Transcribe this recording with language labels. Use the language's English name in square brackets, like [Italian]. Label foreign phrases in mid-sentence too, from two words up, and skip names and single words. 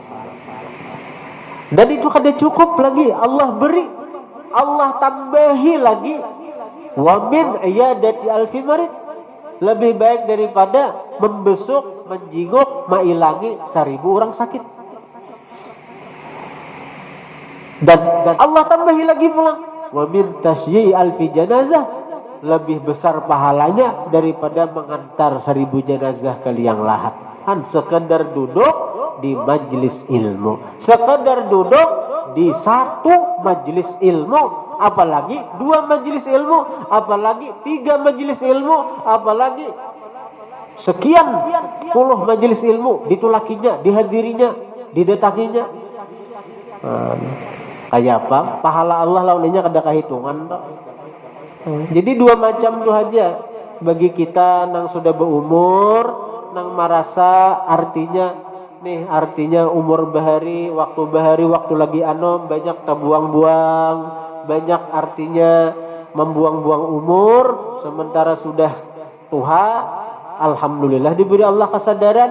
[Banjar] Dan itu kada cukup lagi, Allah beri, Allah tambahi lagi, [Arabic] wa min iyadati alfi marid, [Banjar] lebih baik daripada membesuk, menjinguk, mailangi 1000 orang sakit. Dan Allah tambahi lagi pula, [Arabic] wa min tasyi'i alfi janazah, [Indonesian] lebih besar pahalanya daripada mengantar 1000 jenazah ke liang lahat. Sekedar duduk di majlis ilmu, sekedar duduk di satu majlis ilmu, apalagi 2 majlis ilmu, apalagi 3 majlis ilmu, apalagi sekian puluh majlis ilmu ditulakinya, dihadirinya, didatanginya. [Banjar] Kayak apa? Pahala Allah lawannya kada kehitungan. Jadi 2 macam tu aja bagi kita nang sudah berumur, nang merasa artinya umur bahari, waktu lagi banyak terbuang-buang, banyak artinya membuang-buang umur, sementara sudah tua, alhamdulillah diberi Allah kesadaran.